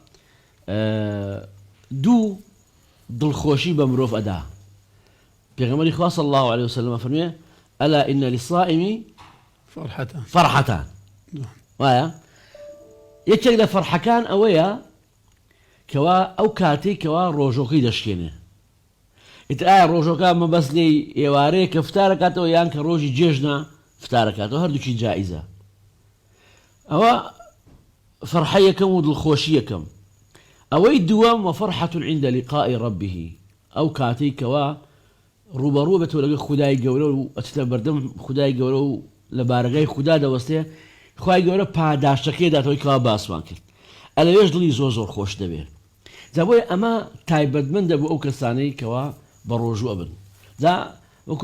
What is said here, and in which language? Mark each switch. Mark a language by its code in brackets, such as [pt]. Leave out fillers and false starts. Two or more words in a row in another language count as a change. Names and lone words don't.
[ckb] دوو دڵخۆشی بە مرۆڤ ئەدا پێغەمبەری خوا [ar] صلی الله عليه وسلم [ckb] فەرمێ [ar] ئەلا ئین للصائم فەرحەتان [ckb] وایە یەکێک لە فەرحەکان ئەوەیە کەوا ئەو کاتێک کەوا ڕۆژۆکەی دەشکێنێ ئیتر ئایا ڕۆژۆکە مەبەست لێی ئێوارەیە کە فتارەکاتەوە یان کە ڕۆژی جێژنە فتارەکاتەوە هەردووکی جائیزە ئەوە فەرحە یەکەم و دڵخۆشی یەکەم ئەوەی دووەم [ar] وفەرحة عند لقاء ربه [ckb] ئەو کاتەی کەوا ڕوبەڕوو بێتەوە لەگەڵ خودای گەورە و ئەچێتە بەردەم خودای گەورە و لە بارگای خوددا دەوەستێ خوای گەورە پاداشەکەی داتەوەی کەوا باسمان کرد ئەلەوێش دڵی زۆر خۆش دەبێت جا بۆیە ئەمە تایبەتمەندە بۆ ئەو کەسانەی کەوا بە ڕۆژوو ئەبن جا وەکو